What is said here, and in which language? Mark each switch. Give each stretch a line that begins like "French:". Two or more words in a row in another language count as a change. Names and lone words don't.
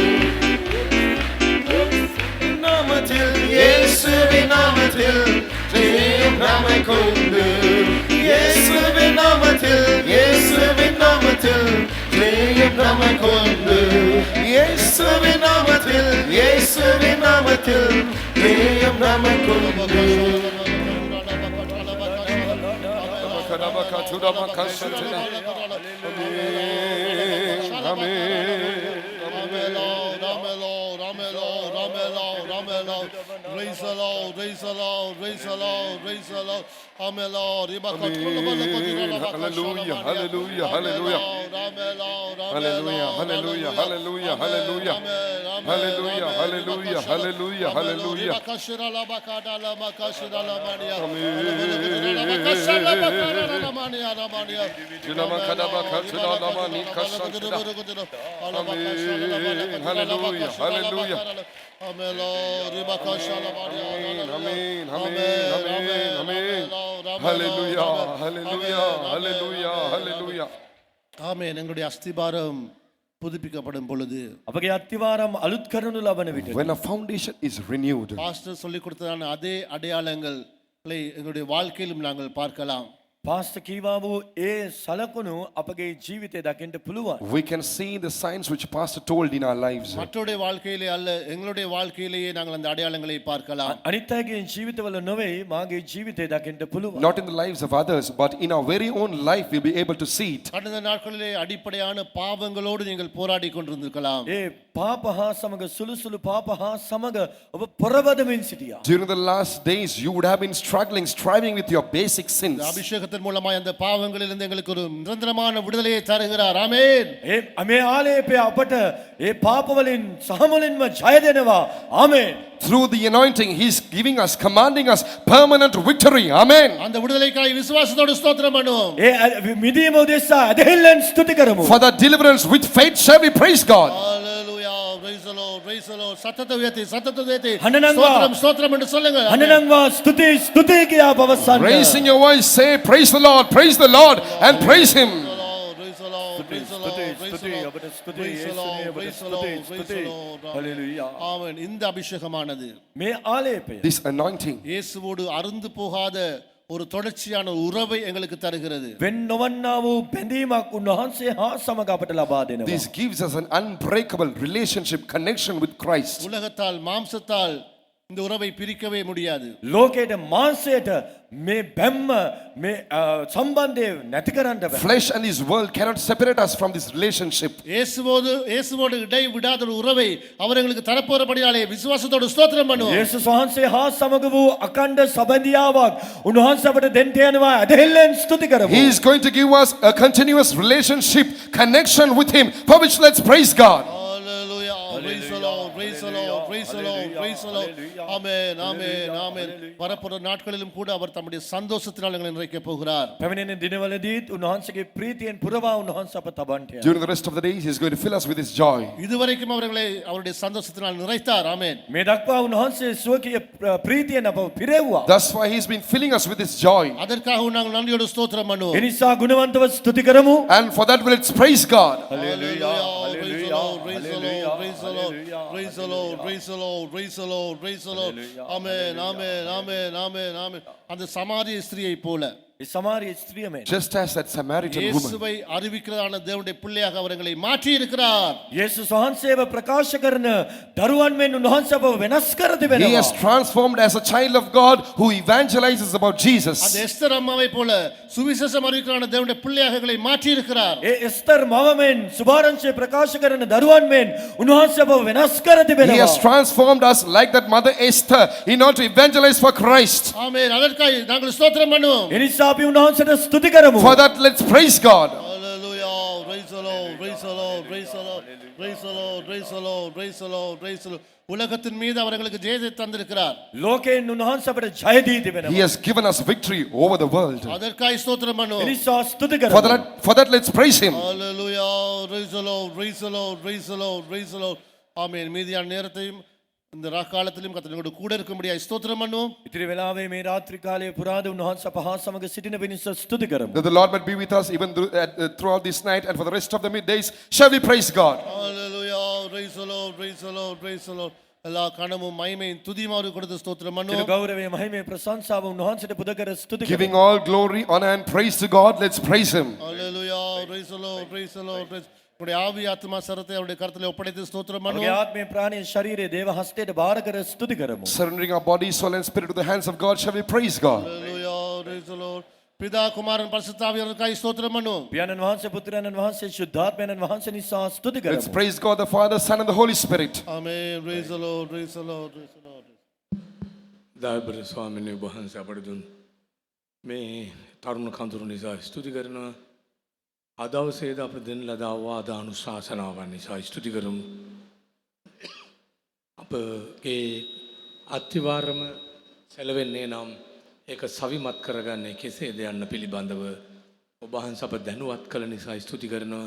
Tamil: நாமத்தில், இயேசுவின் நாமத்தில், ஜெயம் நமக்குண்டு. இயேசுவின் நாமத்தில், இயேசுவின் நாமத்தில், ஜெயம் நமக்குண்டு. இயேசுவின் நாமத்தில், இயேசுவின் நாமத்தில், ஜெயம் நமக்குண்டு.
English: Praise the Lord, praise the Lord, praise the Lord, praise the Lord. Amen, Lord. Hallelujah, hallelujah, hallelujah. Amen, Lord. Hallelujah, hallelujah, hallelujah, hallelujah. Hallelujah, hallelujah, hallelujah, hallelujah. Hallelujah, hallelujah. Amen, amen, amen, amen. Hallelujah, hallelujah, hallelujah, hallelujah.
Tamil: ஆமென். எங்களுடைய அஸ்திபாரம் புதுப்பிக்கப்படும் பொழுது
Sinhala: අපගේ අත්තිවාරම් අලුත් කරනු ලබන විට
English: When a foundation is renewed,
Tamil: பாஸ்டர் சொல்லிக் கொடுத்ததான அதே அடையாளங்களை எங்களுடைய வாழ்க்கையிலும் நாங்கள் பார்க்கலாம்.
Sinhala: පාස්ත කීවා වූ ඒ සලකුණු අපගේ ජීවිතය දකින්න පුළුවන්.
English: we can see the signs which Pastor told in our lives.
Tamil: மற்றவருடைய வாழ்க்கையிலே அல்ல, எங்களுடைய வாழ்க்கையிலேயே நாங்கள் அந்த அடையாளங்களை பார்க்கலாம்.
Sinhala: අනිත් අයගේ ජීවිතවල නොවේ මාගේ ජීවිතය දකින්න පුළුවන්.
English: Not in the lives of others, but in our very own life we'll be able to see it.
Tamil: கடந்த நாட்களிலே அடிப்படையான பாவங்களோடு நீங்கள் போராடி கொண்டிருந்திருக்கலாம்.
Sinhala: ඒ පාප හා සමග සුළුසුළු පාප හා සමග ඔබ පොරවදමින් සිටියා.
English: During the last days, you would have been striving with your basic sins.
Tamil: அபிஷேகத்தின் மூலமாய் அந்த பாவங்களிலிருந்து எங்களுக்கு ஒரு நிரந்தரமான விடுதலையை தருகிறார். ஆமென்.
Sinhala: මේ ආලේපය අපට ඒ පාපවලින් සහමුලින්ම ජය දෙනවා. ආමේන්.
English: Through the anointing, He's giving us, commanding us permanent victory. Amen.
Tamil: அந்த விடுதலைக்காய் விசுவாசத்தோடு ஸ்தோத்திரம் பண்ணுவோம்.
Sinhala: ඒ මිදීම උදෙසා ඇදහිල්ලෙන් ස්තුති කරමු.
English: For that deliverance with faith shall we praise God. Hallelujah. Praise the Lord. Praise the Lord.
Tamil: சத்தத்தை உயர்த்தி ஹனனங்கா. ஸ்தோத்திரம் ஸ்தோத்திரம் என்று சொல்லுங்க.
Sinhala: හනනංවා ස්තුති ස්තුති කියා පවසන්න.
English: Raising your voice, say praise the Lord and praise Him. Praise the Lord. Praise the Lord. Praise the Lord.
Sinhala: අපට ස්තුති
English: Praise the Lord.
Sinhala: යේසුනේ
English: Praise
Sinhala: අපට
English: the Lord.
Sinhala: ස්තුති
English: Praise
Sinhala: ස්තුති.
English: the Lord. හalleluya.
Tamil: ஆமென். இந்த அபிஷேகமானது
Sinhala: මේ ආලේපය
English: This anointing
Tamil: இயேசுவோடு அருந்து போகாத ஒரு தொடர்ச்சியான உறவை எங்களுக்கு தருகிறது.
Sinhala: වෙන් නොවන්නා වූ බැඳීමක් උන්වහන්සේ හා සමග අපට ලබා දෙනවා.
English: this gives us an unbreakable relationship connection with Christ.
Tamil: உலகத்தால் மாம்சத்தால் இந்த உறவை பிரிக்கவே முடியாது.
Sinhala: ලෝකයට මාංශයට මේ බැම්ම මේ සම්බන්ධය නැති කරන්න බෑ.
English: Flesh and this world cannot separate us from this relationship.
Tamil: இயேசுவோடு இடை விடாத ஒரு உறவை அவர் எங்களுக்கு தரப்போறபடியாலே விசுவாசத்தோடு ஸ்தோத்திரம் பண்ணுவோம்.
Sinhala: යේසුස් වහන්සේ හා සමග වූ අකණ්ඩ සබඳියාවක් උන්වහන්සේ අපට දෙන්න යනවා. ඇදහිල්ලෙන් ස්තුති කරමු.
English: He is going to give us a continuous relationship connection with Him, for which let's praise God. Hallelujah. Praise the Lord. Praise the Lord. Praise the Lord. Praise the Lord. Amen. Amen. Amen.
Tamil: வரப்போற நாட்களிலும் கூட அவர் தம்முடைய சந்தோஷத்தினால் எங்களை நிறைக்க போகிறார்.
Sinhala: පැමිණෙන දිනවලදීත් උන්වහන්සේගේ ප්‍රීතියෙන් පුරවා උන්වහන්සේ අප තබන්ට යනවා.
English: During the rest of the days, He is going to fill us with His joy.
Tamil: இதுவரைக்கும் அவர்களை அவருடைய சந்தோஷத்தினால் நிறைத்தார். ஆமென்.
Sinhala: මේ දක්වා උන්වහන්සේ සුවකීය ප්‍රීතියෙන් අප පිරෙව්වා.
English: That's why He's been filling us with His joy.
Tamil: அதற்காக நாங்கள் நன்றியோடு ஸ்தோத்திரம்
Sinhala: ඒ
Tamil: பண்ணுவோம்.
Sinhala: නිසා ගුණවන්තව ස්තුති කරමු.
English: And for that, let's praise God. Hallelujah. Praise the Lord. Praise the Lord. Praise the Lord. Praise the Lord. Praise the Lord. Praise the Lord. Praise the Lord. Amen. Amen. Amen. Amen. Amen.
Tamil: அந்த சமாரிய ஸ்திரியை போல
Sinhala: ඒ සමාරිය ස්ත්‍රිය මෙන්
English: Just as that Samaritan woman,
Tamil: இயேசுவை அறிவிக்கிறதான தேவனுடைய பிள்ளையாக அவர்களை மாற்றி இருக்கிறார்.
Sinhala: යේසුස් වහන්සේව ප්‍රකාශ කරන දරුවන් මෙන් උන්වහන්සේ අපව වෙනස් කර
English: He
Sinhala: තිබෙනවා.
English: has transformed as a child of God who evangelizes about
Tamil: அந்த
English: Jesus.
Tamil: எஸ்தர் அம்மாவை போல சுவிசேஷம் அறிவிக்கிறதான தேவனுடைய பிள்ளையாக எங்களை மாற்றி இருக்கிறார்.
Sinhala: ඒ එස්තර් මව මෙන් සුභාරංශය ප්‍රකාශ කරන දරුවන් මෙන් උන්වහන්සේ අපව වෙනස් කර
English: He
Sinhala: තිබෙනවා.
English: has transformed us like that mother Esther in order to evangelize for Christ.
Tamil: ஆமென். அதற்காக நாங்கள் ஸ்தோத்திரம் பண்ணுவோம்.
Sinhala: ඒ නිසා අපි උන්වහන්සේට ස්තුති කරමු.
English: For that, let's praise God. Hallelujah. Praise the Lord. Praise the Lord. Praise the Lord. Praise the Lord. Praise the Lord. Praise the Lord. Praise the Lord.
Tamil: உலகத்தின் மீது அவர்களுக்கு ஜெயத்தை தந்திருக்கிறார்.
Sinhala: ලෝකයෙන් උන්වහන්සේ අපට ජය දී
English: He
Sinhala: තිබෙනවා.
English: has given us victory over the world.
Tamil: அதற்காக ஸ்தோத்திரம்
Sinhala: ඒ
Tamil: பண்ணுவோம்.
Sinhala: නිසා ස්තුති
English: For
Sinhala: කරමු.
English: that, let's praise Him. Hallelujah. Praise the Lord. Praise the Lord. Praise the Lord. Praise the Lord.
Tamil: ஆமென். மீதியான நேரத்தையும் இந்த ராக்காலத்திலும் கர்த்தரோடு கூட இருக்கும்படியாக ஸ்தோத்திரம் பண்ணுவோம்.
Sinhala: ඉතිරි වෙලාවේ මේ රාත්‍රී කාලයේ පුරාද උන්වහන්සේ අප හා සමග සිටින පිණිස ස්තුති කරමු.
English: That the Lord might be with us even throughout this night and for the rest of the middays. Shall we praise God? Hallelujah. Praise the Lord. Praise the Lord. Praise the Lord.
Tamil: எல்லா கனமும் மகிமையும் துதியும் அவருக்கு கொடுத்து ஸ்தோத்திரம்
Sinhala: සියලු
Tamil: பண்ணுவோம்.
Sinhala: ගෞරවය මහිමය ප්‍රශංසාව උන්වහන්සේට පුද කර ස්තුති කරමු.
English: Giving all glory, honor and praise to God. Let's praise Him. Hallelujah. Praise the Lord. Praise the Lord. Praise.
Tamil: உடைய ஆவி ஆத்மா சரத்தை அவருடைய கரத்திலே ஒப்படைத்து ஸ்தோத்திரம்
Sinhala: අපගේ
Tamil: பண்ணுவோம்.
Sinhala: ආත්මය ප්‍රාණය ශරීරය දේව හස්තයට බාර කර ස්තුති කරමු.
English: Surrendering our body, soul and spirit to the hands of God. Shall we praise God? Hallelujah. Praise the Lord.
Tamil: பிதா குமாரன் பரிசுத்த ஆவியானவருக்காக ஸ்தோத்திரம் பண்ணுவோம்.
Sinhala: පියාණන් වහන්සේ පුත්‍රයන්න් වහන්සේ ශුද්ධාත්මයන්න් වහන්සේ නිසා ස්තුති
English: Let's
Sinhala: කරමු.
English: praise God the Father, Son and the Holy Spirit. Amen. Praise the Lord. Praise the Lord. Praise the Lord.
Sinhala: දයබර ස්වාමීන් වහන්සේ අපට දුන් මේ තරුණ කඳුරු නිසා ස්තුති කරනවා. අදවසේද අප දෙන ලද අවවාද අනුශාසනාවන් නිසා ස්තුති කරමු. අපගේ අත්තිවාරම සැලවෙන්නේ නම් ඒක සවිමත් කරගන්නේ කෙසේද යන්න පිළිබඳව ඔබ වහන්සේ අප දැනුවත් කළ නිසා ස්තුති කරනවා.